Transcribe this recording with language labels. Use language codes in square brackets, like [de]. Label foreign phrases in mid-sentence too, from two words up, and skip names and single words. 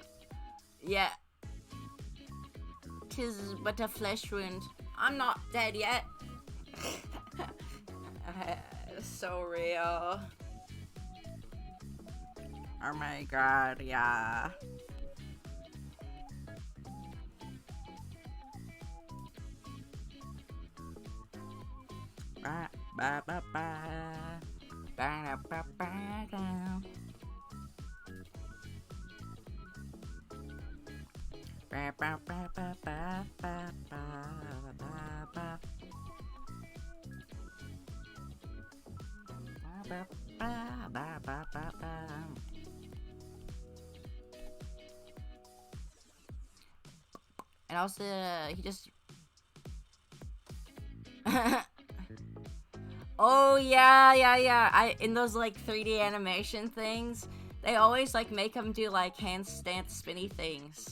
[en] Yeah. 'Tis but a flesh wound. I'm not dead yet. So real. Oh my god, yeah. Ba ba ba ba ba ba ba down. Ba ba ba ba ba ba ba ba ba. Ba ba ba ba ba ba. And also, he just. Oh yeah. In those like 3D animation things, they always like make him do like handstand spinny things.